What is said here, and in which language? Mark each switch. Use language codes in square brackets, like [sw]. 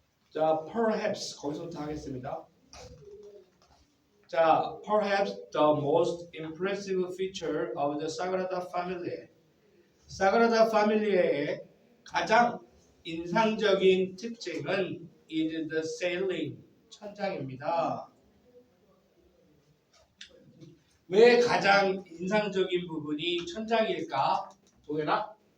[ko] 자, perhaps 거기서부터 하겠습니다. [en] 자, perhaps the most impressive feature of the Sagrada Familia. [ko] 사그라다 파밀리아의 가장 인상적인 특징은 [en] is the ceiling, [ko] 천장입니다. 왜 가장 인상적인 부분이 천장일까? 동현아?